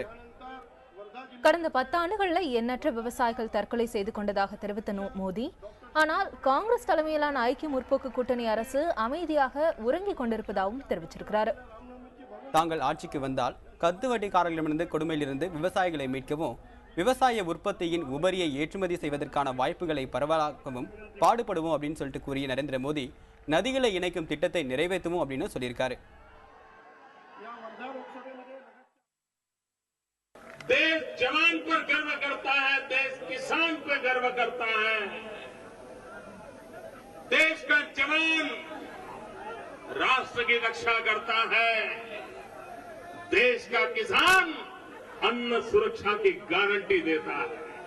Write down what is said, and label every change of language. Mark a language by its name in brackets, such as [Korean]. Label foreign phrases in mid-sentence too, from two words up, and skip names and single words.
[Tamil] கடந்த 10 ஆண்டுகள்ல எண்ணற்ற விவசாயிகள் தற்கொலை செய்து கொண்டதாக தெரிவித்த மோடி, ஆனால் காங்கிரஸ் தலைமையிலான ஐக்கிய முற்போக்கு கூட்டணி அரசு அமைதியாக உறங்கிக் கொண்டிருப்பதாகவும் தெரிவிச்சிருக்கிறார். தாங்கள் ஆட்சிக்கு வந்தால் கந்துவட்டிக்காரர்களிடமிருந்து கொடுமையிலிருந்து விவசாயிகளை மீட்கவும், விவசாய உற்பத்தியின் உபரியை ஏற்றுமதி செய்வதற்கான வாய்ப்புகளை பரவலாக்கவும் பாடுபடுவோம் அப்படின்னு சொல்லிட்டு கூறிய நரேந்திர மோடி, நதிகளை இணைக்கும் திட்டத்தை நிறைவேற்றுவோம் அப்படின்னு சொல்லியிருக்காரு. [Hindi] देश जवान पर गर्व करता है, देश किसान पर गर्व करता है। देश का जवान राष्ट्र की रक्षा करता है, देश का किसान अन्न सुरक्षा की गारंटी देता है।